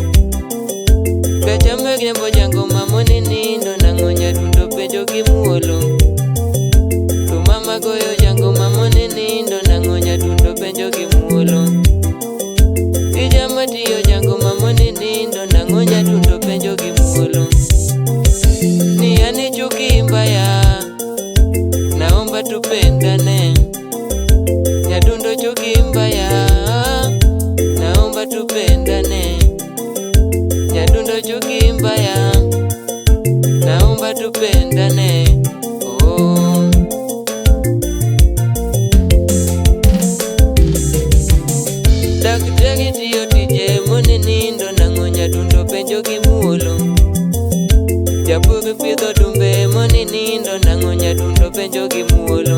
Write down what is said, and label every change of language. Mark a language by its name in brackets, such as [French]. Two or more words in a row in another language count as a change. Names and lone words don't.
[Luo (Kenya and Tanzania)] Kachame gembo jangoma moni nindo nango nyadundo penjo gimuolo. Tumama goyo jangoma moni nindo nango nyadundo penjo gimuolo. Ijama tiyo jangoma moni nindo nango nyadundo penjo gimuolo. [Swahili] Ni ani chuki mbaya, naomba tupendane. Nyadundo chuki mbaya, naomba tupendane. Nyadundo chuki mbaya, naomba tupendane. Oh. [Luo (Kenya and Tanzania)] Daktari tiyo tije moni nindo nango nyadundo penjo gimuolo. Japur pidho dumbe moni nindo nango nyadundo penjo gimuolo.